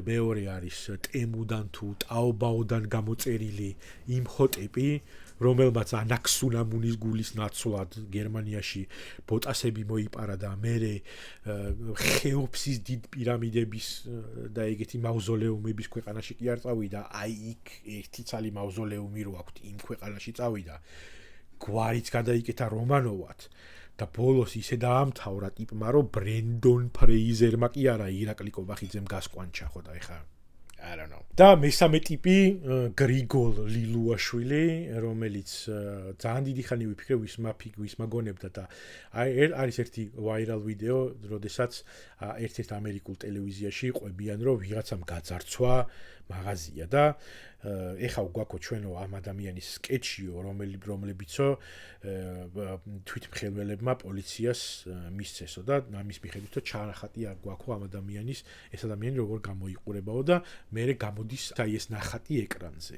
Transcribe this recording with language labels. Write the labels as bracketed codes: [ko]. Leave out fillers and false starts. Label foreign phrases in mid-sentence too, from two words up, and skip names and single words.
[ka] მეორე არის ტემუდან თუ ტაობაოდან გამოწერილი იმჰოტეპი, რომელმაც ანაქსუნამუნის გულის ნაცვლად გერმანიაში ბოტასები მოიპარა და მერე ხეოფსის დიდ პირამიდების და ეგეთი მავზოლეუმების ქვეყანაში კი არ წავიდა. აი იქ ერთი ცალი მავზოლეუმი რო აქვთ იმ ქვეყანაში წავიდა. გვარიც გადაიკეთა რომანოვად და ბოლოს ისე დაამთავრა ტიპმა, რომ ბრენდონ ფრეიზერმა კი არა ირაკლი კობახიძემ გასკვანჩა, ხო და ეხა [en] I don't know. [ka] და მესამე ტიპი გრიგოლ ლილუაშვილი, რომელიც ძალიან დიდი ხანი ვიფიქრე ვის მაგონებდა და არის ერთი [en] viral video, [ka] როდესაც ერთ-ერთ ამერიკულ ტელევიზიაში ყვებიან, რომ ვიღაცამ გაძარცვა მაღაზია და ეხა გვაქვს ჩვენო ამ ადამიანის სკეჩიო, რომლებიცო თვითმხილველებმა პოლიციას მისცესო და ამის მიხედვითო ჩანახატი გვაქვს ამ ადამიანის, ეს ადამიანი როგორ გამოიყურებაო და მერე გამოდის აი ეს ნახატი ეკრანზე.